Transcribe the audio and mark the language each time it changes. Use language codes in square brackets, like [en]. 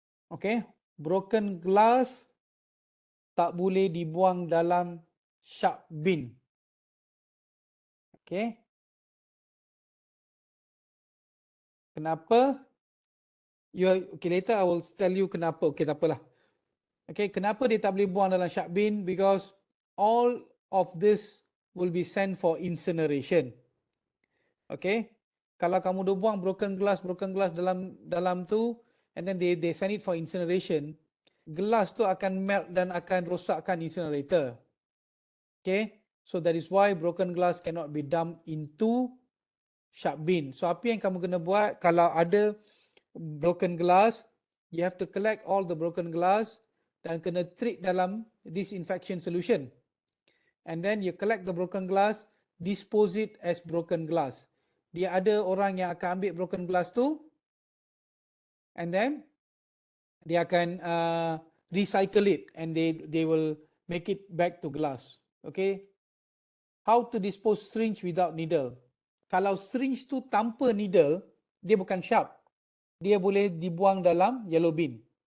[ms] Okay, [en] broken glass [ms] tak boleh dibuang dalam [en] sharp bin. [ms] Okay. Kenapa? [en] Okay, later I will tell you [ms] kenapa. Okay, tak apalah. Okay, kenapa dia tak boleh buang dalam [en] sharp bin? Because all of this will be sent for incineration. [ms] Okay, kalau kamu dah buang broken glass dalam tu, [en] and then they send it for incineration, [ms] gelas tu akan melt dan akan rosakkan incinerator. [en] Okay, so that is why broken glass cannot be dumped into sharp bin. So [ms] apa yang kamu kena buat kalau ada broken [en] glass, you have to collect all the broken glass [ms] dan kena treat dalam [en] disinfection solution. And then you collect the broken glass, dispose it as broken glass. [ms] Dia ada orang yang akan ambil broken [en] glass tu, and then [ms] dia akan [en] recycle it and they will make it back to glass. Okay. How to dispose syringe without needle? [ms] Kalau syringe tu tanpa needle, dia bukan sharp. Dia boleh dibuang dalam yellow bin.